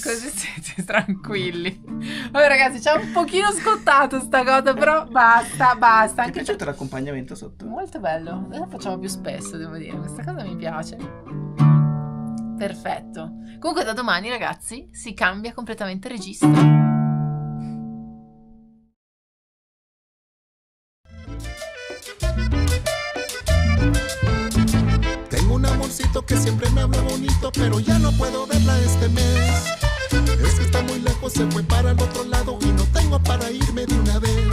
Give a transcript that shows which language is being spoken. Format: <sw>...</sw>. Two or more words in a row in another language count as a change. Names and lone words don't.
<it>così siete tranquilli. Vabbè ragazzi, ci ha un pochino scottato sta cosa, però basta. Ti è Anche piaciuto l'accompagnamento sotto? molto bello, lo facciamo più spesso, devo dire, questa cosa mi piace. Perfetto. Comunque da domani ragazzi si cambia completamente registro.</it> <es>Tengo un amorcito que siempre me habla bonito, pero ya no puedo verla este mes. Es que está muy lejos, se fue para el otro lado y no tengo para irme de una vez.</es>